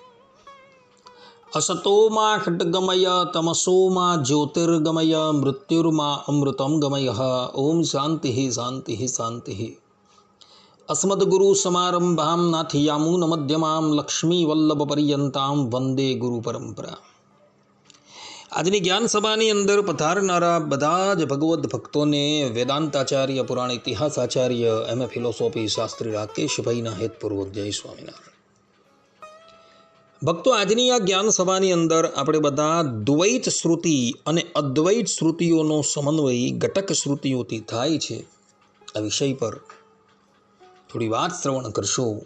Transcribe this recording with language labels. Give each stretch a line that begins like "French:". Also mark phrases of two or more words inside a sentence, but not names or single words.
Sanskrit: असतो मा खड्गमय तमसो मा ज्योतिर्गमय मृत्युर्मा अमृतं गमयः। ओम शान्तिः शान्तिः शान्तिः। अस्मद्गुरुसमारम्भां नाथयामुनमध्यमां लक्ष्मीवल्लभपर्यन्तां वन्दे गुरुपरम्परा।
Gujarati: આજની જ્ઞાન સભાની અંદર પધારનારા બધા જ ભગવદ્ ભક્તોને વેદાંતાચાર્ય પુરાણ ઇતિહાસ આચાર્ય એમ.એ. ફિલોસોફી શાસ્ત્રી રાકેશભાઈના હેતપૂર્વક જય સ્વામિનારાયણ। ભક્તો, આજની આ જ્ઞાન સભાની અંદર આપણે બધા દ્વૈત શ્રુતિ અને અદ્વૈત શ્રુતિઓનો સમન્વય ઘટક શ્રુતિઓથી થાય છે આ વિષય પર થોડી વાત શ્રવણ કરશો।